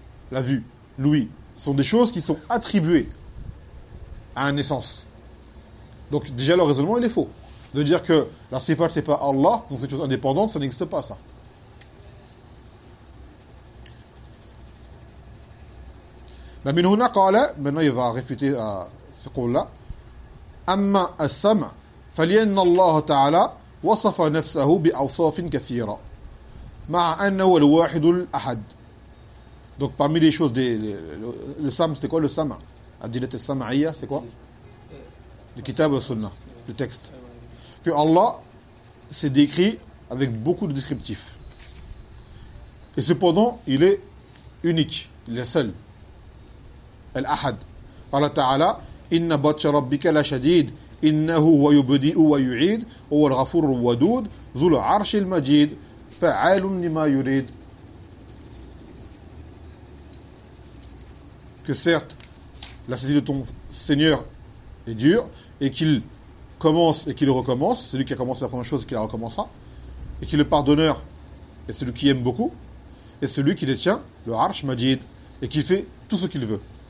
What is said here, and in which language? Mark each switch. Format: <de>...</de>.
<fr>La vue, l'ouïe, ce sont des choses qui sont attribuées à une essence. Donc déjà, le raisonnement, il est faux. De dire que la sifar, c'est pas Allah, donc c'est une chose indépendante, ça n'existe pas, ça. Maintenant, il va réfuter à ce qu'on a.</fr> <ar>أما السمع فلأن الله تعالى وصف نفسه بأوصاف كثيرة مع أنه الواحد الأحد.</ar> <fr>Donc parmi les choses le sam, c'était quoi le sam?</fr> <ar>Adilat al-sam'iyya,</ar> <fr>c'est quoi? Le kitab et le sunnah, le texte. Que Allah s'est décrit avec beaucoup de descriptifs. Et cependant, il est unique, il est seul. Al-ahad. Allah Ta'ala.</fr> <ar>إن بطش ربك لا شديد إنه هو يبدئ ويعيد هو الغفور الودود ذو العرش المجيد فعال لما يريد.</ar> <fr>Que certes la saisie de ton Seigneur est dure et qu'il commence et qu'il recommence, c'est lui qui a commencé la première chose et qui la recommencera, et qu'il est pardonneur et celui qui aime beaucoup et celui qui détient le arche majid et qui fait tout ce qu'il veut.</fr>